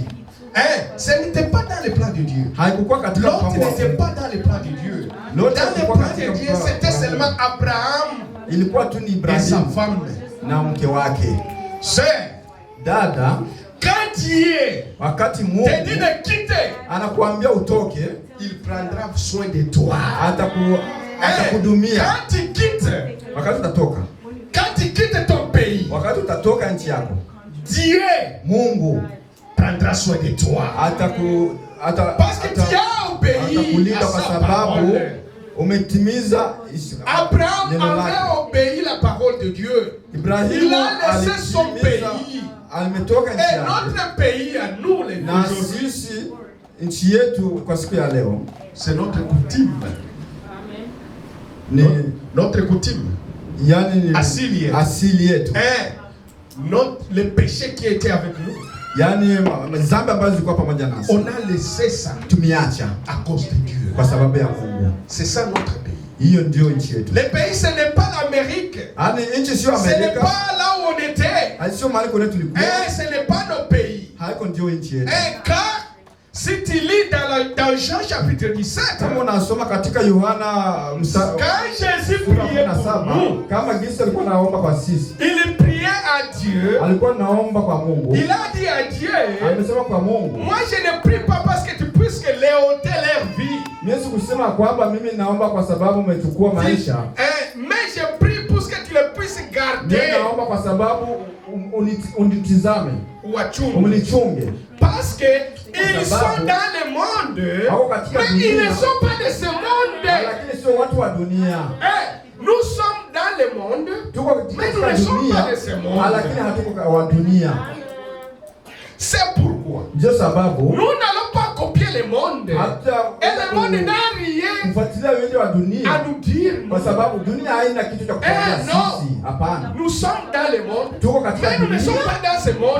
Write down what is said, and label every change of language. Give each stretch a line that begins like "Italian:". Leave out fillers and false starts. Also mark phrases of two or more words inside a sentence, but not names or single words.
French: Ce n'était pas dans les plans de Dieu. Lot n'était pas dans les plans de Dieu. Dans les plans de Dieu, c'était seulement Abraham et sa femme. Sœur,
Swahili: Dada,
French: quand Dieu
Swahili: wakati
French: te
Swahili: Mungu
French: dit de quitter,
Swahili: anakuambia utoke,
French: il prendra soin de toi.
Swahili: Atakudumia.
French: Quand tu quittes,
Swahili: Wakati utatoka,
French: quand tu quittes ton pays,
Swahili: wakati utatoka nchi yako,
French: Dieu
Swahili: Mungu
French: prendra soin de toi. Parce que tu as obéi
Swahili: atakulinda
French: à
Swahili: kwa
French: sa
Swahili: sababu
French: parole.
Swahili: umetimiza
French: Abraham
Swahili: neno lake.
French: avait obéi la parole de Dieu.
Swahili: Ibrahimu
French: Il a laissé son
Swahili: alitimiza,
French: pays.
Swahili: ametoka nchi
French: Et
Swahili: yake.
French: notre pays à nous les
Swahili: Na
French: aujourd'hui,
Swahili: sisi nchi yetu kwa siku ya leo
French: c'est notre coutume.
Swahili: ni
French: Notre coutume.
Swahili: yani ni Asili yetu.
French: Le péché qui était avec nous,
Swahili: Yani dhambi ambazo zilikuwa pamoja nasi
French: on a laissé ça
Swahili: tumiacha
French: à cause de Dieu.
Swahili: kwa sababu ya Mungu.
French: C'est ça notre pays.
Swahili: Hiyo ndio nchi yetu.
French: Le pays, ce n'est pas l'Amérique.
Swahili: Yani nchi sio
French: Ce n'est
Swahili: Amerika.
French: pas là où on était.
Swahili: Sio mahali kule tulikuwa.
French: Ce n'est pas nos pays.
Swahili: Haiko ndio nchi yetu.
French: Car si tu lis dans Jean chapitre 17,
Swahili: kama unasoma katika Yohana
French: quand Jésus priait pour nous,
Swahili: kama Yesu alikuwa anaomba kwa sisi,
French: il priait à Dieu.
Swahili: Alikuwa anaomba kwa Mungu.
French: Il a dit à Dieu,
Swahili: amesema kwa Mungu,
French: moi je ne prie pas parce que tu puisses les ôter leur vie.
Swahili: Yesu kusema kwamba mimi naomba kwa sababu umechukua maisha.
French: Mais je prie pour que tu les puisses garder.
Swahili: Mimi naomba kwa sababu unitizame. Umnichunge.
French: Parce que ils sont dans le monde, mais ils ne sont pas de ce monde.
Swahili: Lakini sio watu wa dunia.
French: Nous sommes dans le monde, mais nous ne sommes pas de ce monde.
Swahili: Lakini hatuko wa dunia.
French: C'est pourquoi nous n'allons pas copier le monde. Et le monde n'a rien à nous dire. Non, nous sommes dans le monde, mais nous ne sommes pas dans ce monde.